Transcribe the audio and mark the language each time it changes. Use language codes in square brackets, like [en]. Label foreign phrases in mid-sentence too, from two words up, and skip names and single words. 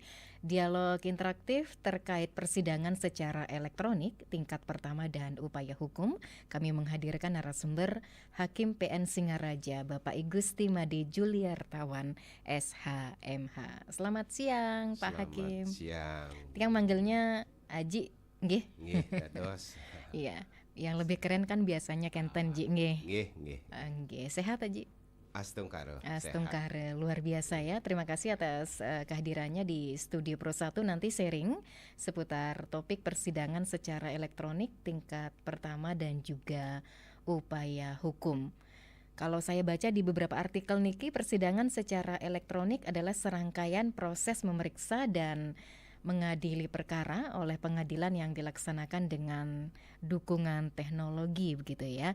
[id] Dialog interaktif terkait persidangan secara elektronik tingkat pertama dan upaya hukum. Kami menghadirkan narasumber Hakim PN Singaraja, Bapak Igusti Made Juliartawan SHMH. Selamat siang Pak Hakim. Selamat siang. Yang manggilnya Aji, nggih? [ban] Nggih, dados. [id] Iya, yang lebih keren kan biasanya Kenten Ji, nggih. [ban] Nggih. [id] Nggih, sehat Aji? [ban] Astungkaro. Astungkaro, [id] luar biasa ya. Terima kasih atas kehadirannya di Studio Pro 1, nanti sharing seputar topik persidangan secara elektronik tingkat pertama dan juga upaya hukum. Kalau saya baca di beberapa artikel Niki, persidangan secara elektronik adalah serangkaian proses memeriksa dan mengadili perkara oleh pengadilan yang dilaksanakan dengan dukungan teknologi begitu ya.